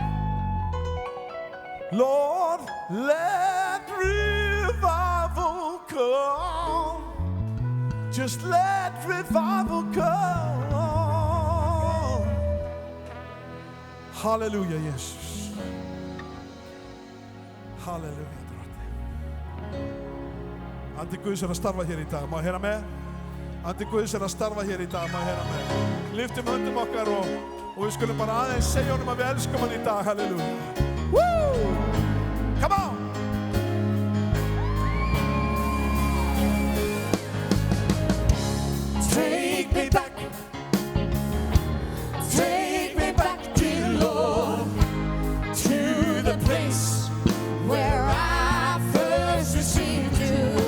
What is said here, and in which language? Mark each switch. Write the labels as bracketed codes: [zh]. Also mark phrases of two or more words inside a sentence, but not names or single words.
[en] Lord, let revival come. Just let revival come. Hallelujah, Jesus. [is] Hallelujah, drottning. Andi Guðs að starfa hér í dag. Má ég heyra með? Andi Guðs að starfa hér í dag. Má ég heyra með? Lyftum höndum okkar og við skulum bara aðeins segja honum að við elskum hann í dag. [en] Hallelujah. Woo! Come on! Take me back, dear Lord, to the place where I first received you.